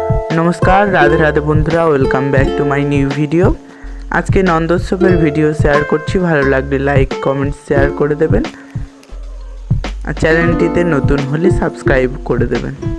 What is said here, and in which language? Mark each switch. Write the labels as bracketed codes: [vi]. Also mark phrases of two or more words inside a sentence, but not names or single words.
[bn] নমস্কার, রাধে রাধে বন্ধুরা, [en] welcome back to my new video. [bn] আজকে নন্দোৎসবের ভিডিও শেয়ার করছি, ভালো লাগলে [en] like comment share [bn] করে দেবেন আর চ্যানেলটিতে নতুন হলে সাবস্ক্রাইব করে দেবেন।